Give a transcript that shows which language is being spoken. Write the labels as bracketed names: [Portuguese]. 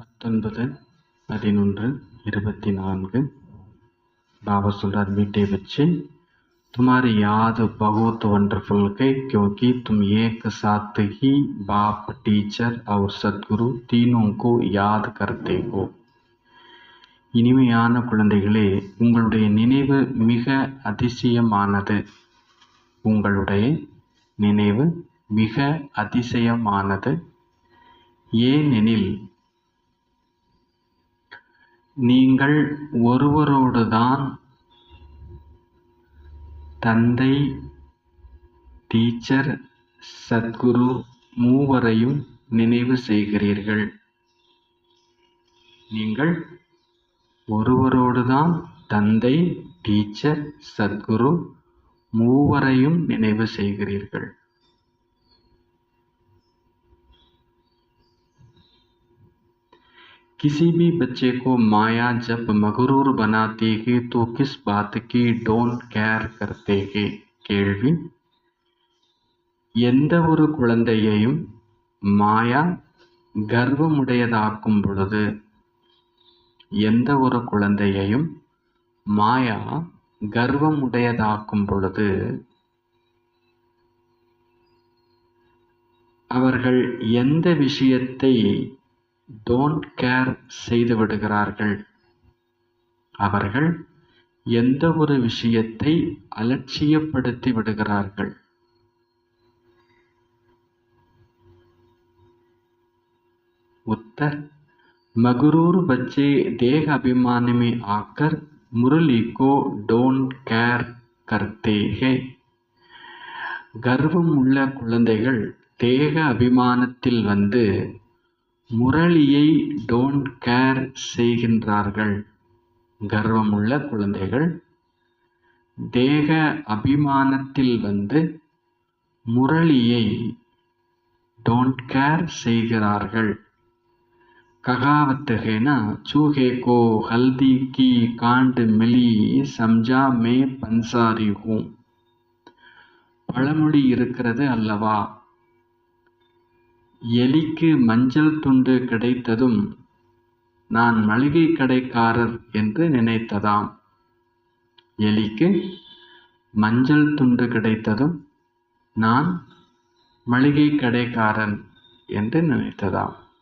[Hindi] 19/11/24 बाबा [Tamil] சொல்றார், [Hindi] मीठे बच्चे, तुम्हारी याद बहुत वंडरफुल है क्योंकि तुम एक साथ ही बाप, टीचर और सद्गुरु तीनों को याद करते हो. [Tamil] இனிமையான குழந்தைகளே, உங்களுடைய நினைவு மிக அதிசயமானது. உங்களுடைய நினைவு மிக அதிசயமானது. ஏனெனில் நீங்கள் ஒருவரோடுதான் தந்தை, டீச்சர், சத்குரு மூவரையும் நினைவு செய்கிறீர்கள். நீங்கள் ஒருவரோடுதான் தந்தை, டீச்சர், சத்குரு மூவரையும் நினைவு செய்கிறீர்கள். [Hindi] किसी भी बच्चे को माया जब मगरूर बनाती है तो किस बात की डोंट केयर करते हैं. [Tamil] கேள்வி: எந்த ஒரு குழந்தையையும் மாயா கர்வமுடையதாக்கும் பொழுது, எந்த ஒரு குழந்தையையும் மாயா கர்வமுடையதாக்கும் பொழுது அவர்கள் எந்த விஷயத்தை டோன்ட் கேர் செய்து விடுகிறார்கள். அவர்கள் எந்த ஒரு விஷயத்தை அலட்சியப்படுத்தி விடுகிறார்கள். [Hindi] उत्तर: मगरूर बच्चे देह अभिमान में आकर मुरली को डोंट केयर करते हैं. [Tamil] கர்வம் உள்ள குழந்தைகள் தேக அபிமானத்தில் வந்து முரளியை டோன்ட் கேர் செய்கின்றார்கள். கர்வமுள்ள குழந்தைகள் தேக அபிமானத்தில் வந்து முரளியை டோன்ட் கேர் செய்கிறார்கள். [Hindi] कहावत है ना, चूहे को हल्दी की कांड मिली समझा मैं पंसारी हूँ. [Tamil] பழமொழி இருக்கிறது அல்லவா, எலிக்கு மஞ்சள் துண்டு கிடைத்ததும் நான் மளிகை கடைக்காரர் என்று நினைத்ததாம். எலிக்கு மஞ்சள் துண்டு கிடைத்ததும் நான் மளிகை கடைக்காரன் என்று நினைத்ததாம்.